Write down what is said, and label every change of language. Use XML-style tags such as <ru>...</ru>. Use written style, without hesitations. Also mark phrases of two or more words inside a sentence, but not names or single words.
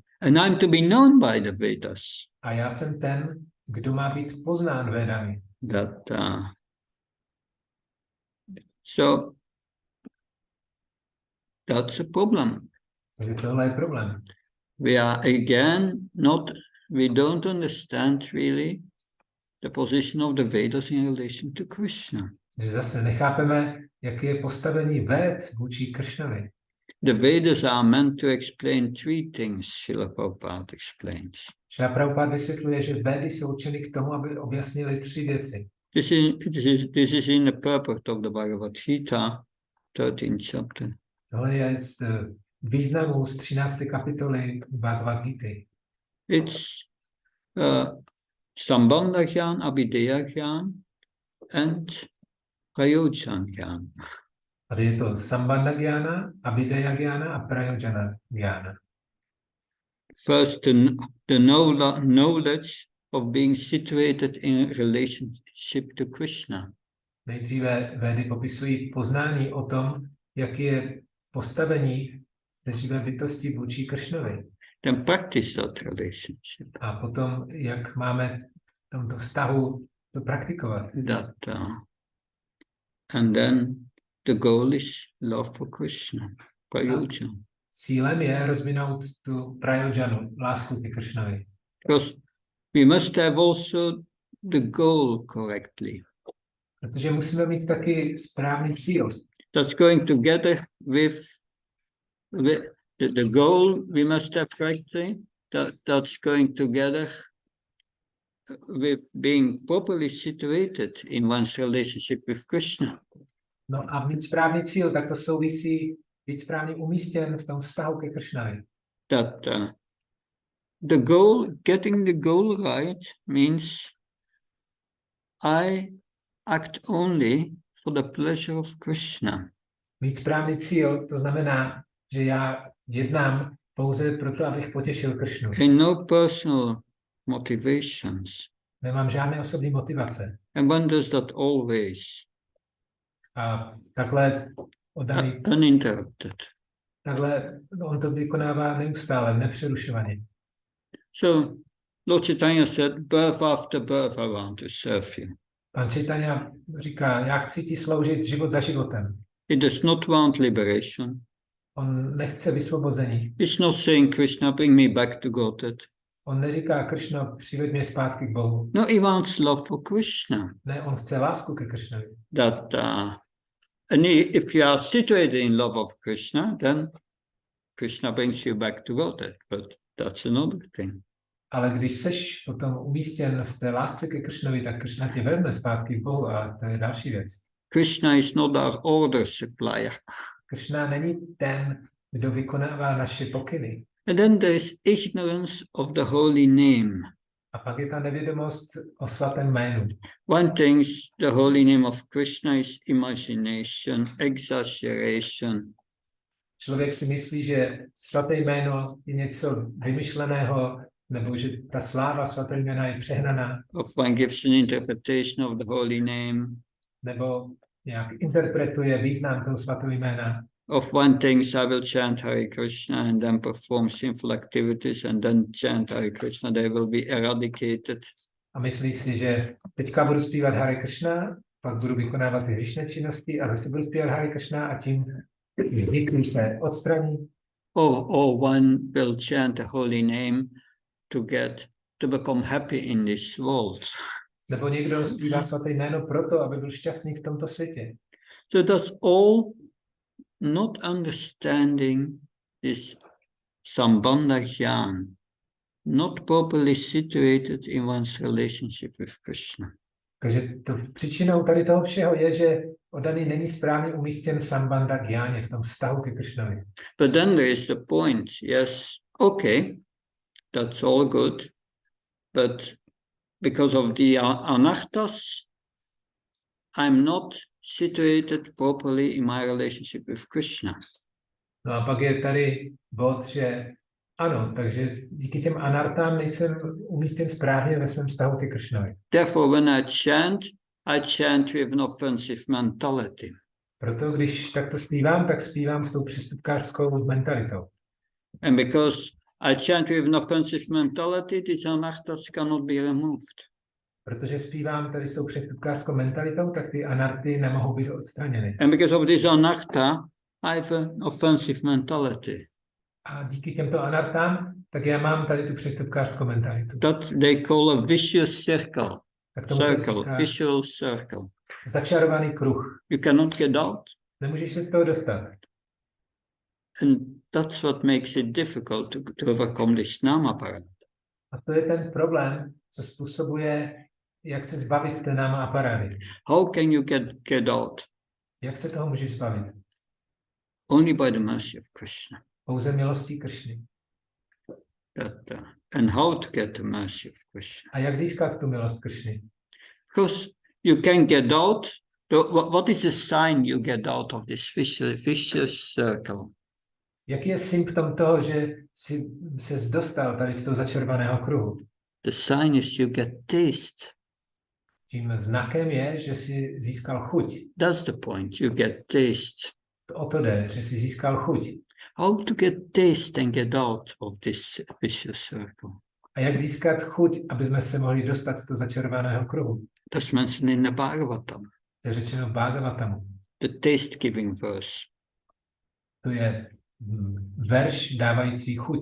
<en>And I'm to be known by the Vedas.</en> <cs>A já jsem ten, kdo má být poznán Védami.</cs> <en>So that's a problem.</en> <cs>Takže tohle je problém.</cs> <en>We don't understand really the position of the Vedas in relation to Krishna.</en> <cs>Takže zase nechápeme, jaké je postavení Véd vůči Kršnovi.</cs> <en>The Vedas are meant to explain 3 things, Srila Prabhupada explains.</en> <cs>Srila Prabhupada vysvětluje, že Védy jsou určeny k tomu, aby objasnili 3 věci.</cs> <en>This is in the purport of the Bhagavad Gita, 13th chapter.</en> <cs>Tohle je z významu z 13. kapitoly Bhagavad Gity.</cs> <en>It's</en> <sa>Sambandha Jnana, Abhidheya Jnana</sa> <en>and</en> <sa>Prayojana Jnana.</sa> <cs>Tady je to</cs> <sa>Sambandha Jnana, Abhidheya Jnana</sa> <cs>a</cs> <sa>Prayojana Jnana.</sa> <en>First, the knowledge of being situated in relationship to Krishna.</en> <cs>Nejdříve Védy popisují poznání o tom, jak je postavení té živé bytosti vůči Kršnovi.</cs> <en>Then practice that relationship.</en> <cs>A potom, jak máme v tomto vztahu to praktikovat.</cs> <en>And then the goal is love for Krishna, Prayojana.</en> <cs>Cílem je rozvinout tu Prayojanu, lásku ke Kršnovi.</cs> <en>Because we must have also the goal correctly.</en> <cs>Protože musíme mít taky správný cíl.</cs> <en>That's going together with the goal we must have correctly. That's going together with being properly situated in one's relationship with Krishna.</en> <cs>No a mít správný cíl, tak to souvisí být správně umístěn v tom vztahu ke Kršnovi.</cs> <en>Getting the goal right means I act only for the pleasure of Krishna.</en> <cs>Mít správný cíl, to znamená, že já jednám pouze proto, abych potěšil Kršnu.</cs> <en>And no personal motivations.</en> <cs>Nemám žádné osobní motivace.</cs> <en>And one does that always.</en> <cs>A takhle oddaný.</cs> <en>Uninterrupted.</en> <cs>Takhle on to vykonává neustále, nepřerušovaně.</cs> <en>So Lord Chaitanya said, birth after birth, I want to serve you.</en> <cs>Pan Chaitanya říká, já chci ti sloužit život za životem.</cs> <en>He does not want liberation.</en> <cs>On nechce vysvobození.</cs> <en>He's not saying, Krishna, bring me back to Godhead.</en> <cs>On neříká, Krishno, přiveď mě zpátky k Bohu.</cs> <en>No, he wants love for Krishna.</en> <cs>Ne, on chce lásku ke Krishnovi.</cs> <en>And if you are situated in love of Krishna, then Krishna brings you back to Godhead. But that's another thing.</en> <cs>Ale když seš potom umístěn v té lásce ke Krishnovi, tak Krishna tě vezme zpátky k Bohu a to je další věc.</cs> <en>Krishna is not our order supplier.</en> <cs>Krishna není ten, kdo vykonává naše pokyny.</cs> <en>And then there is ignorance of the holy name.</en> <cs>A pak je ta nevědomost o svatém jménu.</cs> <en>One thinks the holy name of Krishna is imagination, exaggeration.</en> <cs>Člověk si myslí, že svaté jméno je něco vymyšleného, nebo že ta sláva svatého jména je přehnaná.</cs> <en>Of one gives an interpretation of the holy name.</en> <cs>Nebo nějak interpretuje význam toho svatého jména.</cs> <en>Of one thinks I will chant Hare Krishna and then perform sinful activities and then chant Hare Krishna, they will be eradicated.</en> <cs>A myslí si, že teďka budu zpívat Hare Krishna, pak budu vykonávat ty hříšné činnosti a zase budu zpívat Hare Krishna a tím hříchy se odstraní.</cs> <en>Or one will chant the holy name to become happy in this world.</en> <cs>Nebo někdo zpívá svaté jméno proto, aby byl šťastný v tomto světě.</cs> <en>So that's all not understanding this</en> <sa>Sambandha Jnana,</sa> <en>not properly situated in one's relationship with Krishna.</en> <cs>Takže příčinou tady toho všeho je, že oddaný není správně umístěn v</cs> <sa>Sambandha Jnáně,</sa> <cs>v tom vztahu ke Krishnovi.</cs> <en>But then there is the point, yes, okay, that's all good, but because of the anarthas, I'm not situated properly in my relationship with Krishna.</en> <cs>No a pak je tady bod, že ano, takže díky těm anartám nejsem umístěn správně ve svém vztahu ke Krishnovi.</cs> <en>Therefore, when I chant with an offensive mentality.</en> <cs>Proto když takto zpívám, tak zpívám s tou přestupkářskou mentalitou.</cs> <en>And because I chant with an offensive mentality, these anarthas cannot be removed.</en> <cs>Protože zpívám tady s tou přestupkářskou mentalitou, tak ty anarty nemohou být odstraněny.</cs> <en>And because of this anartha, I have an offensive mentality.</en> <cs>A díky těmto anartám, tak já mám tady tu přestupkářskou mentalitu.</cs> <en>That they call a vicious circle.</en> <cs>Tak tomu</cs> <en>Vicious circle.</en> <cs>Začarovaný kruh.</cs> <en>You cannot get out.</en> <cs>Nemůžeš se z toho dostat.</cs> <en>And that's what makes it difficult to overcome this</en> <sa>nama aparat.</sa> <cs>A to je ten problém, co způsobuje, jak se zbavit té</cs> <sa>náma aparáty.</sa> <en>How can you get out?</en> <cs>Jak se toho můžeš zbavit?</cs> <en>Only by the mercy of Krishna.</en> <cs>Pouze milostí Krishny.</cs> <en>And how to get the mercy of Krishna?</en> <cs>A jak získat tu milost Krishny?</cs> <en>Because you can get out. What is the sign you get out of this vicious circle?</en> <cs>Jaký je symptom toho, že jsi se dostal tady z toho začervaného kruhu?</cs> <en>The sign is you get taste.</en> <cs>Tím znakem je, že jsi získal chuť.</cs> <en>That's the point. You get taste.</en> <cs>O to jde, že jsi získal chuť.</cs> <en>How to get taste and get out of this vicious circle?</en> <cs>A jak získat chuť, aby jsme se mohli dostat z toho začervaného kruhu?</cs> <en>That's mentioned in the Bhagavatam.</en> <cs>To je řečeno v Bhagavatamu.</cs> <en>The taste-giving verse.</en> <cs>To je verš dávající chuť.</cs>